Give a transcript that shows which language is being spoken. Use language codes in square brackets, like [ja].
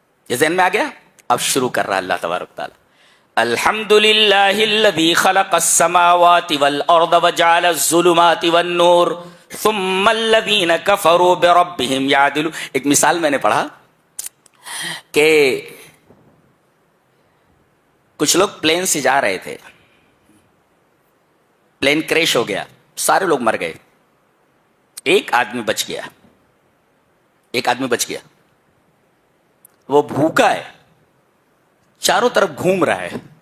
[ur] یہ ذہن میں آ گیا؟ اب شروع کر رہا اللہ تبارک تعالی. [ar] الحمدللہ الذی خلق السماوات والارض وجعل الظلمات والنور ثم الذین کفروا بربہم یعدلون. [ur] ایک مثال میں نے پڑھا کہ کچھ لوگ پلین سے جا رہے تھے، پلین کریش ہو گیا، سارے لوگ مر گئے، ایک آدمی بچ گیا. ایک آدمی بچ گیا، وہ بھوکا ہے، چاروں طرف گھوم رہا ہے.